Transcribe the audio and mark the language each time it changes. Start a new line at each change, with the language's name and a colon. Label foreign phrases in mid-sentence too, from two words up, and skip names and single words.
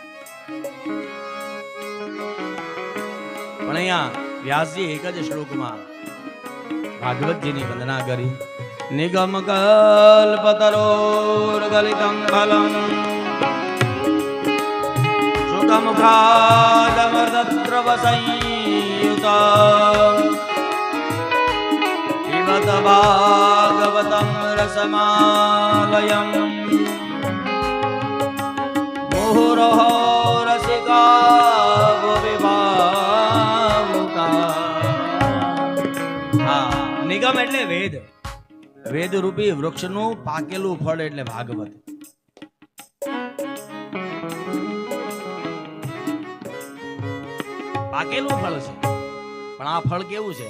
Gujarati: પણ અહીંયા વ્યાસજી એક જ શ્લોકમાં ભાગવતજીની વંદના કરી.
Sanskrit: નિગમ કલ્પતરોર ગલિતમ ફલમ શુકમુખાદમૃતદ્રવ સંયુતમ पिबत भागवतं रसमालयं मुहुरहो रसिका विभावुका.
Gujarati: હા, નિગમ એટલે વેદ. વેદ રૂપી વૃક્ષનું પાકેલું ફળ એટલે ભાગવત. પાકેલું ફળ છે પણ આ ફળ કેવું છે?